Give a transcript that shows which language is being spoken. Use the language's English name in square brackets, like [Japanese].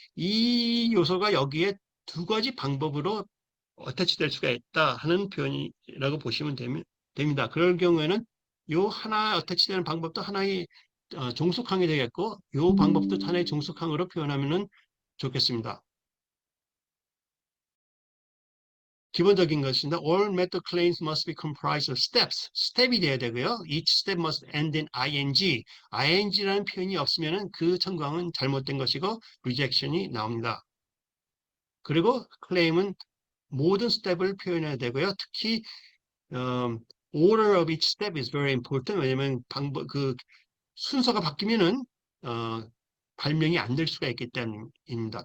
[Korean] 이 요소가 여기에 두 가지 방법으로 어태치될 수가 있다 하는 표현이라고 보시면 됩니다. 그럴 경우에는 요 하나 어태치되는 방법도 하나의 종속항이 되겠고 요 방법도 하나의 종속항으로 표현하면 좋겠습니다. 기본적인 것입니다. [English] All method claims must be comprised of steps. [Korean] 스텝이 돼야 되고요. [English] Each step must end in ing. [Korean] ing라는 표현이 없으면 그 청구항은 잘못된 것이고 rejection이 나옵니다. 그리고 claim은 모든 스텝을 표현해야 되고요. 특히 [English] order of each step is very important. [Korean] 왜냐하면 순서가 바뀌면은 발명이 안 될 수가 있기 때문입니다.